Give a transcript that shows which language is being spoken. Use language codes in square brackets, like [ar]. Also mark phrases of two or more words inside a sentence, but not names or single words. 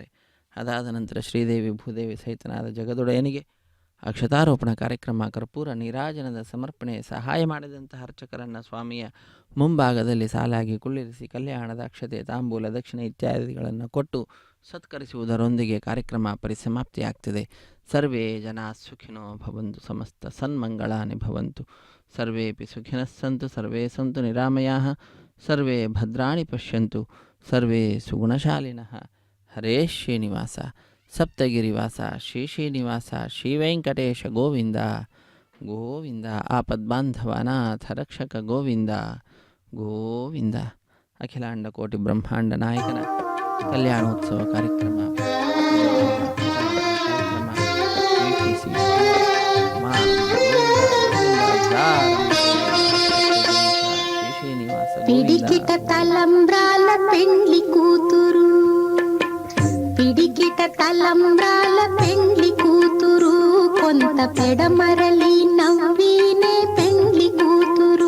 [kn] ಅದಾದ ನಂತರ ಶ್ರೀದೇವಿ ಭೂದೇವಿ ಸಹಿತನಾದ ಜಗದೊಡೆಯನಿಗೆ ಅಕ್ಷತಾರೋಪಣ ಕಾರ್ಯಕ್ರಮ, ಕರ್ಪೂರ ನೀರಾಜನದ ಸಮರ್ಪಣೆ, ಸಹಾಯ ಮಾಡಿದಂತಹ ಅರ್ಚಕರನ್ನು ಸ್ವಾಮಿಯ ಮುಂಭಾಗದಲ್ಲಿ ಸಾಲಾಗಿ ಕುಳ್ಳಿರಿಸಿ ಕಲ್ಯಾಣದ ಅಕ್ಷತೆ, ತಾಂಬೂಲ, ದಕ್ಷಿಣೆ ಇತ್ಯಾದಿಗಳನ್ನು ಕೊಟ್ಟು ಸತ್ಕರಿಸುವುದರೊಂದಿಗೆ ಕಾರ್ಯಕ್ರಮ ಪರಿಸಮಾಪ್ತಿಯಾಗ್ತದೆ. [sa] ಸರ್ವೇ ಜನಾ ಸುಖಿನೋ ಭವಂತು, ಸಮಸ್ತ ಸನ್ಮಂಗಳಾನಿ ಭವಂತು, ಸರ್ವೇಪಿ ಸುಖಿನಃ ಸಂತು, ಸರ್ವೇ ಸಂತು ನಿರಾಮಯಾಃ, ಸರ್ವೇ ಭದ್ರಾಣಿ ಪಶ್ಯಂತು, ಸರ್ವೇ ಸುಗುಣಶಾಲಿನಃ. ಹರೇ ಶ್ರೀನಿವಾಸ ಸಪ್ತಗಿರಿವಾಸ ಶ್ರೀನಿವಾಸ ಶ್ರೀವೆಂಕಟೇಶ ಗೋವಿಂದ ಗೋವಿಂದ. ಆಪದ್ಬಾಂಧವ ಅನಾಥ ರಕ್ಷಕ ಗೋವಿಂದ ಗೋವಿಂದ. [kn] ಅಖಿಲಾಂಡ ಕೋಟಿ ಬ್ರಹ್ಮಾಂಡ ನಾಯಕನ ಕಲ್ಯಾಣೋತ್ಸವ ಕಾರ್ಯಕ್ರಮ ವೀಕ್ಷಿಸಿ [te] పిడికిట తలంబ్రాల పెండ్లి కూతురు, పిడికిట తలంబ్రాల పెండ్లి కూతురు, కొంత పెడమరలి నవ్వినే పెండ్లి కూతురు.